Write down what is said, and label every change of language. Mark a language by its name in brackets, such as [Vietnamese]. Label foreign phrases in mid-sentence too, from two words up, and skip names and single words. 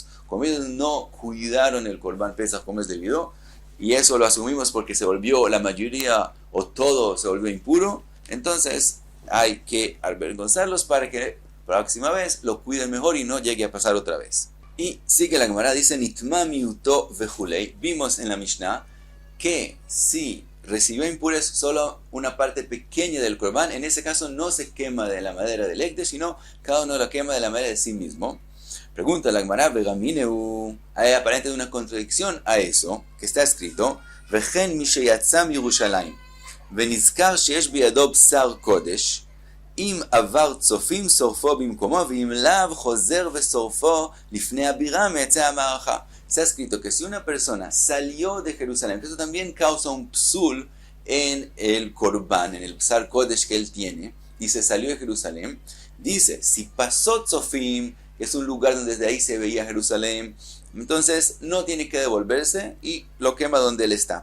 [Spanish] Como ellos no cuidaron el [Hebrew] קרבן פסח [Spanish] como es debido, y eso lo asumimos porque se volvió la mayoría o todo se volvió impuro, entonces hay que avergonzarlos para que la próxima vez lo cuiden mejor y no llegue a pasar otra vez. Y sigue la Gemara, dice [Hebrew] נטמא מיעוטו וכולי. [Spanish] Vimos en la Mishnah que si recibió impurez solo una parte pequeña del Korban, en ese caso no se quema de la madera del ekdesh, sino cada uno lo quema de la madera de sí mismo. Pregunta la Gemara, Begamineu, hay aparentemente una contradicción a eso, que está escrito, [Hebrew] וכן משיצא ירושלים. ונזכר שיש בידו בשר קודש, אם עבר צופים שורפו במקומו, ואם לאו חוזר ושורפo לפני הבירה מיצא המערכה. [Spanish] Está escrito que si una persona salió de Jerusalén, eso también causa un psul en el Corban, en el [Hebrew] בשר קודש [Spanish] que él tiene, y se salió de Jerusalén, dice, si pasó Tzofim, que es un lugar donde desde ahí se veía Jerusalén, entonces no tiene que devolverse y lo quema donde él está.